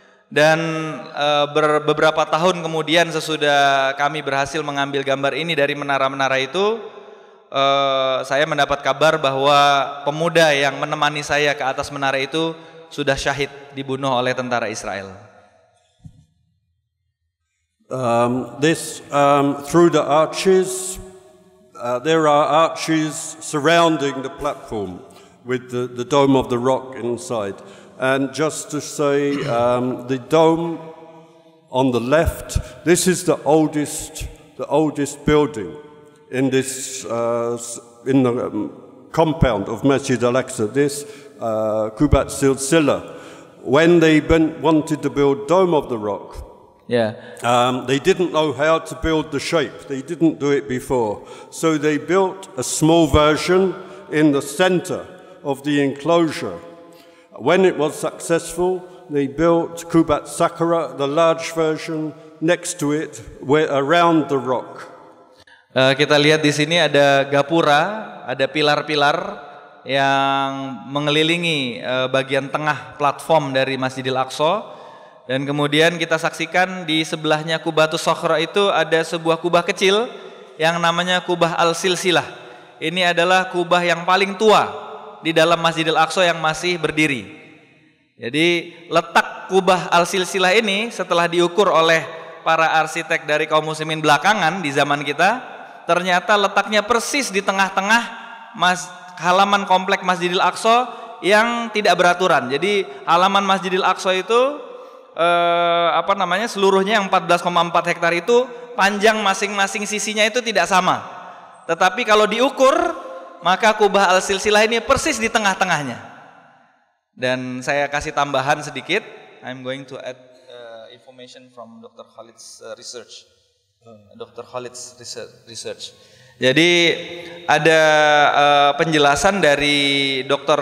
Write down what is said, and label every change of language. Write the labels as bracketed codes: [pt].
[id] Dan beberapa tahun kemudian sesudah kami berhasil mengambil gambar ini dari menara-menara itu, saya mendapat kabar bahwa pemuda yang menemani saya ke atas menara itu sudah syahid, dibunuh oleh tentara Israel. [en] Through the arches, there are arches surrounding the platform with the dome of the rock inside. And just to say, the dome on the left, this is the oldest building in this in the compound of Masjid Al-Aqsa. This Qubat Silsila, when they wanted to build Dome of the Rock, they didn't know how to build the shape. They didn't do it before, so they built a small version in the center of the enclosure. When it was successful, they built Qubat Sakara, the large version, next to it, around the rock. [id] Kita lihat di sini ada gapura, ada pilar-pilar yang mengelilingi bagian tengah platform dari Masjidil Aqsa, dan kemudian kita saksikan di sebelahnya Qubatus Sakhra itu ada sebuah kubah kecil yang namanya Kubah Al-Silsilah. Ini adalah kubah yang paling tua di dalam Masjidil Aqsa yang masih berdiri. Jadi letak Kubah Al-Silsilah ini setelah diukur oleh para arsitek dari kaum muslimin belakangan di zaman kita, ternyata letaknya persis di tengah-tengah halaman komplek Masjidil Aqsa yang tidak beraturan. Jadi halaman Masjidil Aqsa itu seluruhnya yang 14,4 hektar itu, panjang masing-masing sisinya itu tidak sama. Tetapi kalau diukur, maka Kubah Al-Silsilah ini persis di tengah-tengahnya. Dan saya kasih tambahan sedikit. [en] I'm going to add information from Dr. Khalid's research. Dr. Khalid's research. [id] Jadi ada penjelasan dari Dr.